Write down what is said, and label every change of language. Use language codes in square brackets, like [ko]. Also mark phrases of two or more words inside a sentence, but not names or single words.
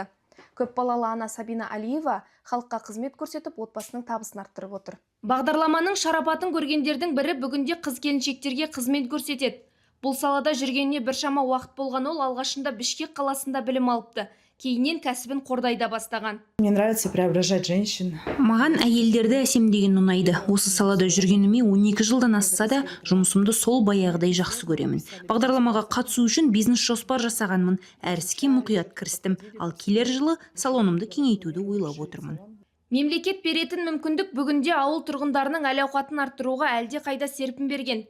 [kk] Көп балалы ана Сабина Алиева халыққа қызмет көрсетіп, отбасының табысын арттырып отыр. Бағдарламаның шарапатын көргендердің бірі бүгінде қыз-келіншектерге қызмет көрсетеді. Бұл салада жүргеніне біршама уақыт болған ол алғашында Бішкек қаласында білім алыпты. Кейіннен кәсібін Қордайда бастаған. [ru] Мне нравится преображать женщин. [kk] Маған әйелдерді әсемдеген ұнайды. Осы салада жүргеніме 12 жылдан асса да, жұмысымды сол баяғыдай жақсы көремін. Бағдарламаға қатысу үшін бизнес жоспар жасағанмын. Әр іске мұқият кірістім. Ал келер жылы салонымды кеңейтуді ойлап отырмын. Мемлекет беретін мүмкіндік бүгінде ауыл тұрғындарының әл-ауқатын арттыруға әлде қайда серпін берген.